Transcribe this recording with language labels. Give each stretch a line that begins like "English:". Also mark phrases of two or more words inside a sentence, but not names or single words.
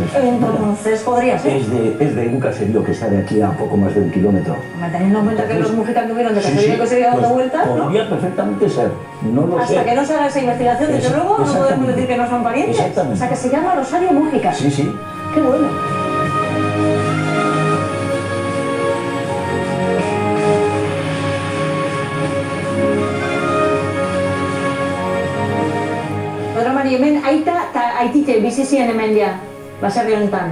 Spanish: Entonces podría ser. Es de un caserío que está de aquí a poco más de 1 kilómetro. Teniendo en cuenta que los Mujica tuvieron de caserío a caserío dando vueltas, ¿no? Podría perfectamente ser, no lo sé. Hasta que no se haga esa investigación, desde luego, no podemos decir que no son parientes. Exactamente. O sea, que se llama Rosario Mujica. Sí. Qué bueno.
Basque: Hemen aita eta aitite bizi ziren hemen ja, baserri honetan.